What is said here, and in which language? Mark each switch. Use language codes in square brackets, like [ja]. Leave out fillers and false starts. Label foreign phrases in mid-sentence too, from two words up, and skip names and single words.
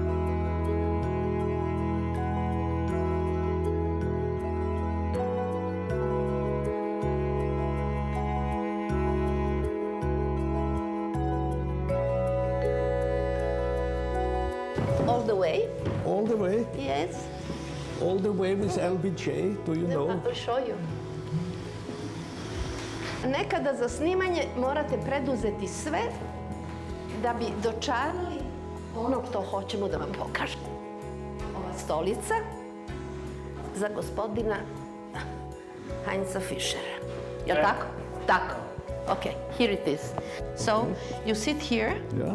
[en] All the way? All the way? Yes. All the way with LBJ, do you know? I will show you. [sr] Nekada za snimanje morate preduzeti sve da bi dočarali ono što hoćemo da vam pokažemo. Ova stolica za gospodina Hajnca Fišera. Jel tako? Tako. [en] Okay, here it is. So, you sit here. Yeah.